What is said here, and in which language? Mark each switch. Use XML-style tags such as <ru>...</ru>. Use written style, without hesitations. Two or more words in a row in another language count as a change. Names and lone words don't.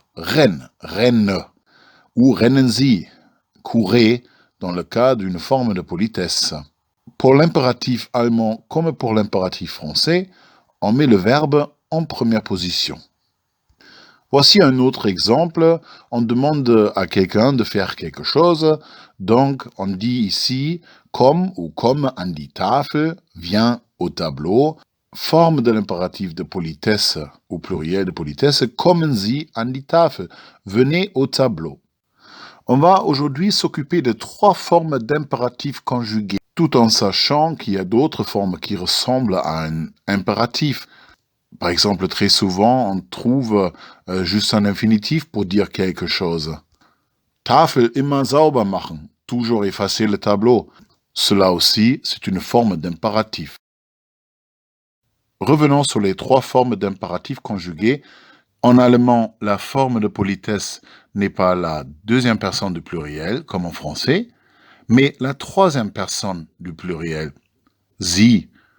<de>Renne, ou rennen Sie,</de> <fr>courez, dans le cas d'une forme de politesse. Pour l'impératif allemand comme pour l'impératif français, on met le verbe en première position. Voici un autre exemple. On demande à quelqu'un de faire quelque chose. Donc, on dit ici komm ou</fr> <de>komm an die Tafel,</de> <fr>viens au tableau. Forme de l'impératif de politesse ou pluriel de politesse,</fr> <de>kommen Sie an die Tafel,</de> <fr>venez au tableau. On va aujourd'hui s'occuper de 3 formes d'impératif conjugués, tout en sachant qu'il y a d'autres formes qui ressemblent à un impératif. Par exemple, très souvent, on trouve juste un infinitif pour dire quelque chose.</fr> <de>Tafel immer sauber machen,</de> <fr>toujours effacer le tableau. Cela aussi, c'est une forme d'impératif. Revenons sur les 3 formes d'impératif conjugués. En allemand, la forme de politesse n'est pas la deuxième personne du pluriel, comme en français, mais la troisième personne du pluriel, Sie.</fr>